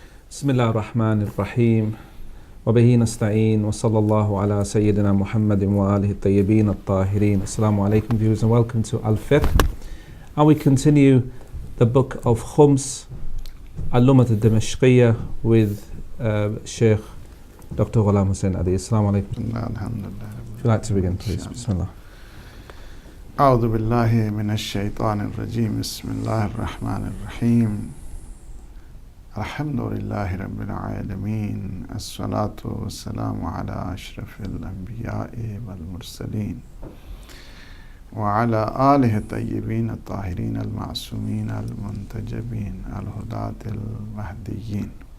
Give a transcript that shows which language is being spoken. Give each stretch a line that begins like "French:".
Arabic: بسم الله الرحمن الرحيم وبه نستعين وصلى الله على سيدنا محمد وآله الطيبين الطاهرين.
English: Assalamu alaikum viewers and welcome to Al-Fiqh. And we continue the book of Khums, Al-Lummat al-Dimashqiyya with Sheikh Dr. Ghulam Hussain Adi. Assalamu alaikum. Alhamdulillah. If you'd like to begin, please. Bismillah.
Arabic: أعوذ بالله من الشيطان الرجيم بسم الله الرحمن الرحيم الحمد لله رب العالمين الصلاة والسلام على أشرف الأنبياء والمرسلين وعلى آله الطيبين الطاهرين المعصومين المنتجبين الهداة المهديين.